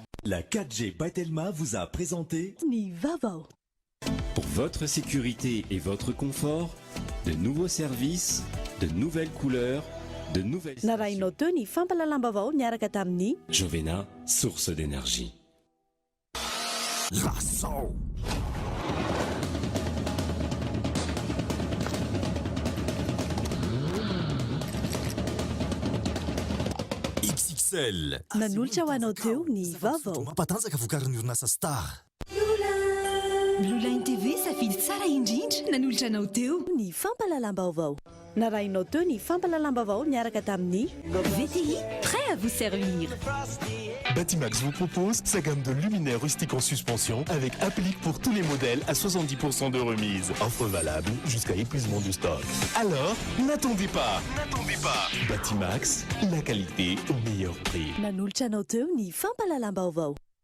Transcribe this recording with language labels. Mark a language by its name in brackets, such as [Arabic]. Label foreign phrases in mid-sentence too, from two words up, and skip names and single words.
[French] La 4G by Telma vous a présenté [Malagasy] Nivavo. [French] Pour votre sécurité et votre confort, de nouveaux services, de nouvelles couleurs, de nouvelles... [Malagasy] Narainao teo ny fampalalam-baovao niaraka tamin'ny [French] Jovena, source d'énergie. [Malagasy] Lasao. XXL. nanolotra ho anao teo ny vaovao. Mampatanjaka vokarin'ny orinasa Star. Blue Line TV safidy tsara indrindra nanolotra anao teo ny fampalalam-baovao. Narainao teo ny fampalalam-baovao niaraka tamin'ny VTI, [French] prêt à vous servir. Batimax vous propose sa gamme de luminaires rustiques en suspension avec applique pour tous les modèles à 70% de remise. Offre valable jusqu'à épuisement du stock. Alors, n'attendez pas. Batimax, la qualité au meilleur prix. [Malagasy] nanolotra anao teo ny fampalalam-baovao.